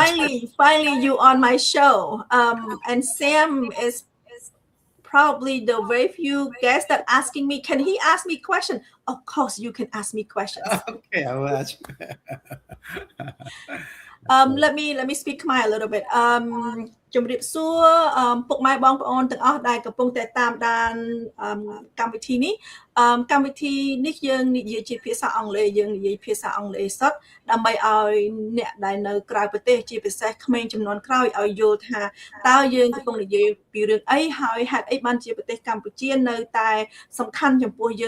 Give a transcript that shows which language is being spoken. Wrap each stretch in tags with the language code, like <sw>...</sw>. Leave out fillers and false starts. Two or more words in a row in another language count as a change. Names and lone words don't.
<en>Finally, you on my show. And Sam is probably the very few guests that asking me, can he ask me questions? Of course, you can ask me questions. Okay, I will ask. Let me speak Khmer a little bit.</en> <km>ជំរាបសួរពុកម៉ែបងប្អូនទាំងអស់ដែលកំពុងតែតាមដានកម្មវិធីនេះកម្មវិធីនេះយើងនិយាយជាភាសាអង់គ្លេសយើងនិយាយភាសាអង់គ្លេសសុទ្ធដើម្បីឲ្យអ្នកដែលនៅក្រៅប្រទេស ជាពិសេសក្មេងចំនួនក្រោយឲ្យយល់ថាតើយើងកំពុងនិយាយពីរឿងអីហើយហេតុអីបានជាប្រទេសកម្ពុជានៅតែសំខាន់ចំពោះយើង</km>